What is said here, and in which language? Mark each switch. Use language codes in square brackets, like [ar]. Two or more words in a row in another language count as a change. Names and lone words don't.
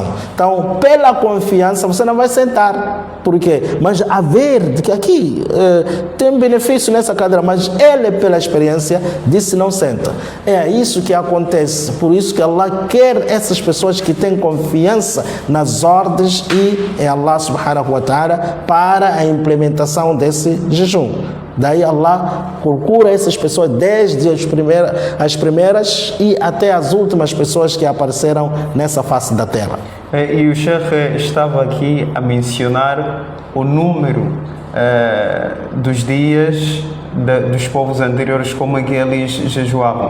[pt] Então, pela confiança, você não vai sentar. Por quê? Mas a ver que aqui tem benefício nessa cadeira, mas ele, pela experiência, disse: não senta. É isso que acontece. Por isso que Allah quer essas pessoas que têm confiança nas ordens e em Allah [ar] سبحانه وتعالى [pt] para a implementação desse jejum. Daí Allah procura essas pessoas desde as primeiras e até as últimas pessoas que apareceram nessa face da terra. E o Sheikh estava aqui a mencionar o número dos dias dos povos anteriores, como é que eles jejuavam.